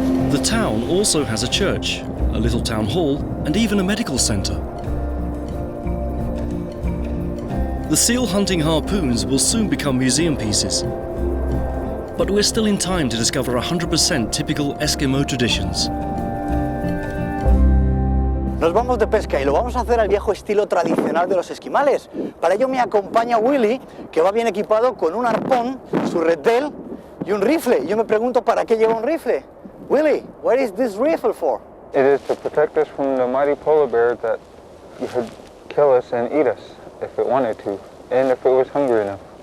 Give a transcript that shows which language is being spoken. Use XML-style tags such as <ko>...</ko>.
<en>The town also has a church, a little town hall, and even a medical center. The seal hunting harpoons will soon become museum pieces. But we're still in time to discover 100% typical Eskimo traditions.</en> <es>Nos vamos de pesca y lo vamos a hacer al viejo estilo tradicional de los esquimales. Para ello me acompaña Willy, que va bien equipado con un arpón, su redtail y un rifle. Y yo me pregunto, ¿para qué lleva un rifle?</es> <en>Willy, what is this rifle for? It is to protect us from the mighty polar bear that could kill us and eat us if it wanted to, and if it was hungry enough.</en>